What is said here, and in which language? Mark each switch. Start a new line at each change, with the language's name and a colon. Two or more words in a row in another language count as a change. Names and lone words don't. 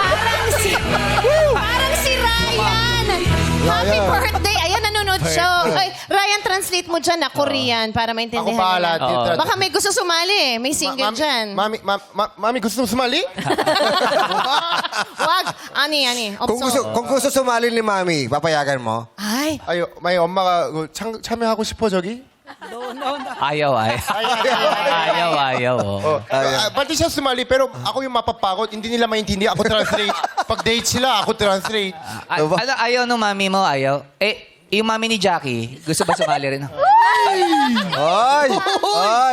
Filipino: Parang si Ryan! Happy birthday! Ayan, nanonood siya. Ay, Ryan, translate mo dyan na Korean para maintindihan Ako bahala. nila. Baka may gusto sumali eh. May single dyan. Mami, gusto mo sumali? Wag. Ani. Kung gusto sumali ni Mami, papayagan mo? Ay.
Korean: 아유, 많이 엄마가 참여하고 싶어 저기?
Filipino: Ayaw. Pati siya sumali, pero ako yung mapapagod. Hindi nila maintindihan. Ako translate. Pag date sila, ako translate. Ayaw nung mami mo, ayaw. Yung mami ni Jackie, gusto ba sumali rin? Ay! Ay!